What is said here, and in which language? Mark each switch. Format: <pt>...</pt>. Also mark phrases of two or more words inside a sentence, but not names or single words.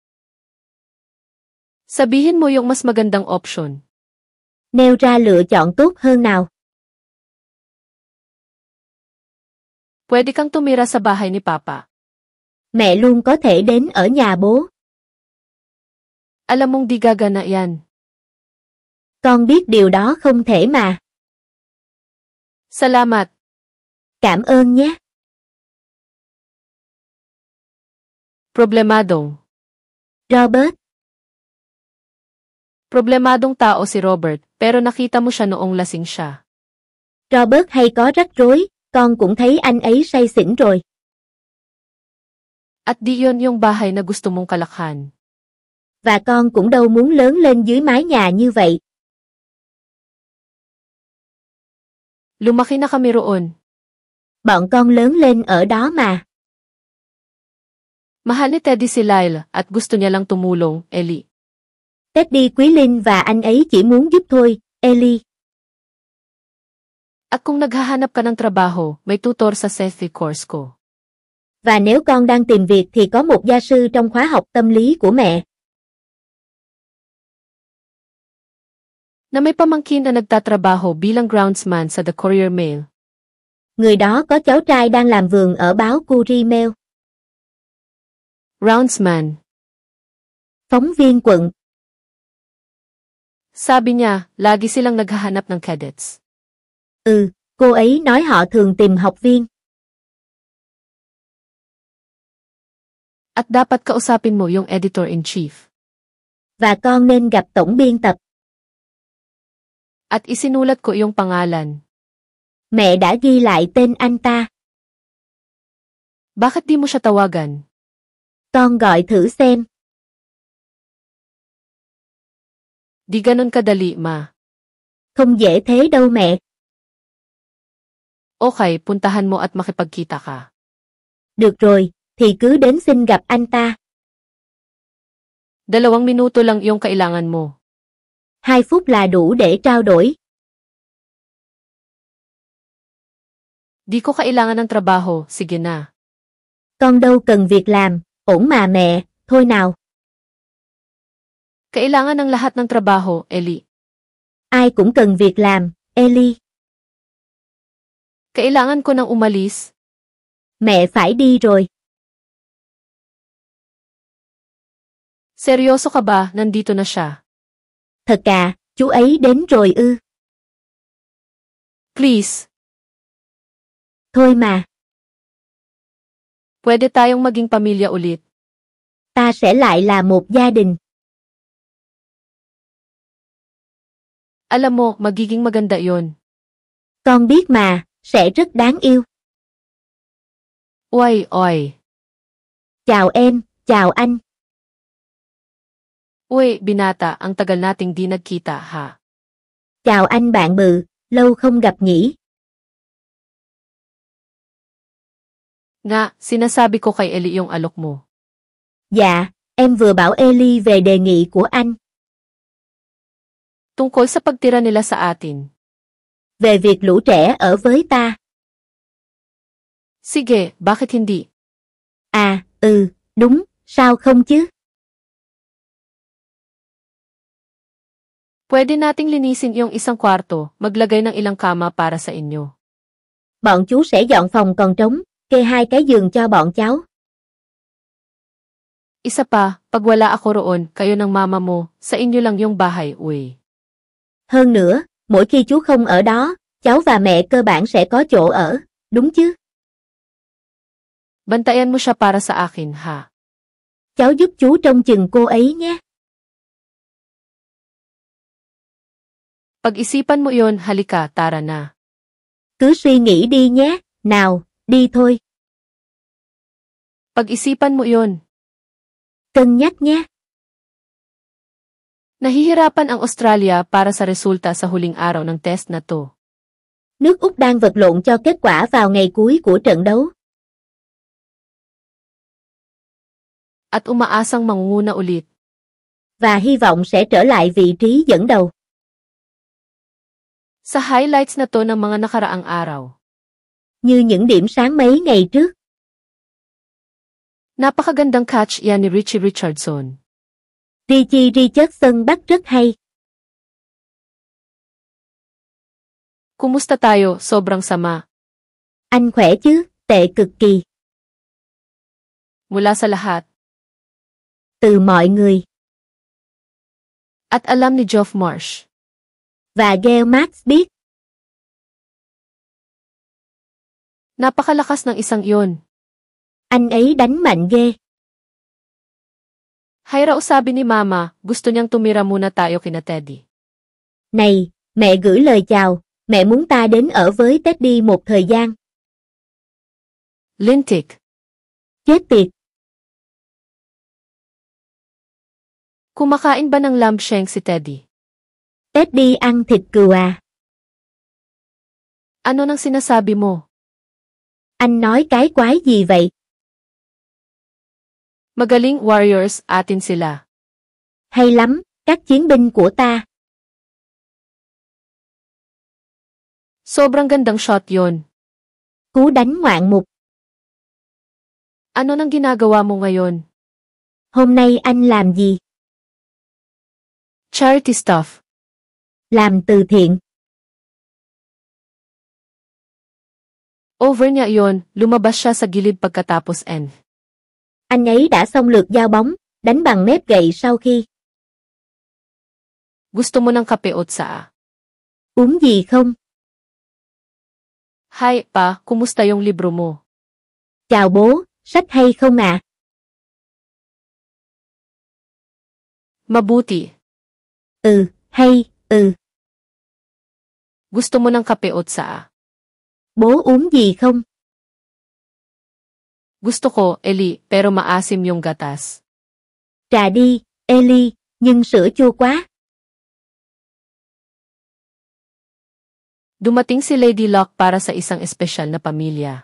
<tl>Sabihin mo yung mas magandang option.</tl> <vi>Nêu ra lựa chọn tốt hơn nào.</vi> <tl>Pwede kang tumira sa bahay ni Papa.</tl> <vi>Mẹ luôn có thể đến ở nhà bố.</vi> <tl>Alam mong di gagana yan.</tl> <vi>Con biết điều đó không thể mà.</vi> <tl>Salamat.</tl> <vi>Cảm ơn nhé.</vi> <tl>Problemadong. Robert. Problemadong tao si Robert, pero nakita mo siya noong lasing siya.</tl> <vi>Robert hay có rắc rối, con cũng thấy anh ấy say xỉn rồi.</vi> <tl>At di yun yung bahay na gusto mong kalakhan.</tl> <vi>Và con cũng đâu muốn lớn lên dưới mái nhà như vậy.</vi> <tl>Lumaki na kami roon.</tl> <vi>Bọn con lớn lên ở đó mà.</vi> <tl>Mahal ni Teddy si Lyle at gusto niya lang tumulong, Ellie.</tl> <vi>Teddy quý Linh và anh ấy chỉ muốn giúp thôi, Ellie.</vi> <tl>At kung naghahanap ka ng trabaho, may tutor sa safety course ko.</tl> <vi>Và nếu con đang tìm việc thì có một gia sư trong khóa học tâm lý của mẹ.</vi> <tl>Na may pamangkin na nagtatrabaho bilang groundsman sa The Courier Mail.</tl> <vi>Người đó có cháu trai đang làm vườn ở báo Courier Mail.</vi> <tl>Roundsman.</tl> <vi>Phóng viên quận.</vi> <tl>Sabi niya, lagi silang naghahanap ng cadets.</tl> <vi>Cô ấy nói họ thường tìm học viên.</vi> <tl>At dapat kausapin mo yung editor-in-chief.</tl> <vi>Và con nên gặp tổng biên tập.</vi> <tl>At isinulat ko yung pangalan.</tl> <vi>Mẹ đã ghi lại tên anh ta.</vi> <tl>Bakit di mo siya tawagan?</tl> <vi>Con gọi thử xem.</vi> <tl>Di ganon kadali, ma.</tl> <vi>Không dễ thế đâu mẹ.</vi> <tl>Okay, puntahan mo at makipagkita ka.</tl> <vi>Được rồi, thì cứ đến xin gặp anh ta.</vi> <tl>2 minuto lang yung kailangan mo.</tl> <vi>2 phút là đủ để trao đổi.</vi> <tl>Di ko kailangan ng trabaho, sige na.</tl> <vi>Con đâu cần việc làm, ổn mà mẹ, thôi nào.</vi> <tl>Kailangan ng lahat ng trabaho, Ellie.</tl> <vi>Ai cũng cần việc làm, Ellie.</vi> <tl>Kailangan ko nang umalis.</tl> <vi>Mẹ phải đi rồi.</vi> <tl>Seryoso ka ba, nandito na siya?</tl> <vi>Thật à, chú ấy đến rồi ư.</vi> <tl>Please.</tl> <vi>Thôi mà.</vi> <tl>Pwede tayong maging pamilya ulit.</tl> <vi>Ta sẽ lại là một gia đình.</vi> <tl>Alam mo, magiging maganda yon.</tl> <vi>Con biết mà, sẽ rất đáng yêu.</vi> <tl>Uy, oy.</tl> <vi>Chào em, chào anh.</vi> <tl>Uy, binata, ang tagal nating di nagkita ha.</tl> <vi>Chào anh bạn bự, lâu không gặp nhỉ?</vi> <tl>Nga, sinasabi ko kay Eli yung alok mo.</tl> <vi>Dạ, em vừa bảo Ellie về đề nghị của anh.</vi> <tl>Tungkol sa pagtira nila sa atin.</tl> <vi>Về việc lũ trẻ ở với ta.</vi> <tl>Sige, bakit hindi?</tl> <vi>À, đúng, sao không chứ?</vi> <tl>Pwede nating linisin yung isang kwarto, maglagay ng ilang kama para sa inyo.</tl> <vi>Bọn chú sẽ dọn phòng còn trống, kê 2 cái giường cho bọn cháu.</vi> <tl>Isa pa, pag wala ako roon, kayo ng mama mo, sa inyo lang yung bahay, uy.</tl> <vi>Hơn nữa, mỗi khi chú không ở đó, cháu và mẹ cơ bản sẽ có chỗ ở, đúng chứ?</vi> <tl>Bantayan mo siya para sa akin, ha?</tl> <vi>Cháu giúp chú trông chừng cô ấy nhé.</vi> <tl>Pag-isipan mo yon, halika, tara na.</tl> <vi>Cứ suy nghĩ đi nhé, nào, đi thôi.</vi> <tl>Pag-isipan mo yon.</tl> <vi>Cân nhắc nhé.</vi> <tl>Nahihirapan ang Australia para sa resulta sa huling araw ng test na to.</tl> <vi>Nước Úc đang vật lộn cho kết quả vào ngày cuối của trận đấu.</vi> <tl>At umaasang mangunguna ulit.</tl> <vi>Và hy vọng sẽ trở lại vị trí dẫn đầu.</vi> <tl>Sa highlights na to ng mga nakaraang araw.</tl> <vi>Như những điểm sáng mấy ngày trước.</vi> <tl>Napakagandang catch yan ni Richie Richardson.</tl> <vi>Richie Richardson bắt rất hay.</vi> <tl>Kumusta tayo? Sobrang sama.</tl> <vi>Anh khỏe chứ? Tệ cực kỳ.</vi> <tl>Mula sa lahat.</tl> <vi>Từ mọi người.</vi> <tl>At alam ni Geoff Marsh.</tl> <vi>Và Gail Marks biết.</vi> <tl>Napakalakas ng isang iyon.</tl> <vi>Anh ấy đánh mạnh ghê.</vi> <tl>Hay raw sabi ni Mama, gusto niyang tumira muna tayo kina Teddy.</tl> <vi>Này, mẹ gửi lời chào, mẹ muốn ta đến ở với Teddy một thời gian.</vi> <tl>Lintik.</tl> <vi>Chết tiệt.</vi> <tl>Kumakain ba ng</tl> <en>lamb shank</en> <tl>si Teddy?</tl> <vi>Teddy ăn thịt cừu à?</vi> <tl>Ano nang sinasabi mo?</tl> <vi>Anh nói cái quái gì vậy?</vi> <tl>Magaling warriors, atin sila.</tl> <vi>Hay lắm, các chiến binh của ta.</vi> <tl>Sobrang gandang shot yon.</tl> <vi>Cú đánh ngoạn mục.</vi> <tl>Ano nang ginagawa mo ngayon?</tl> <vi>Hôm nay anh làm gì?</vi> <en>Charity stuff.</en> <vi>Làm từ thiện.</vi> <tl>Over niya iyon, lumabas siya sa gilid pagkatapos end.</tl> <vi>Anh ấy đã xong lượt giao bóng, đánh bằng mép gậy sau khi.</vi> <tl>Gusto mo ng kape o tsaa?</tl> <vi>Uống gì không?</vi> <tl>Hi, pa, kumusta yung libro mo?</tl> <vi>Chào bố, sách hay không ạ?</vi> <tl>Mabuti.</tl> <vi>Hay.</vi> <tl>Gusto mo ng kape o tsaa?</tl> <vi>Bố uống gì không?</vi> <tl>Gusto ko, Eli, pero maasim yung gatas.</tl> <vi>Trà đi, Ellie, nhưng sữa chua quá.</vi> <tl>Dumating si Lady Luck para sa isang espesyal na pamilya.</tl>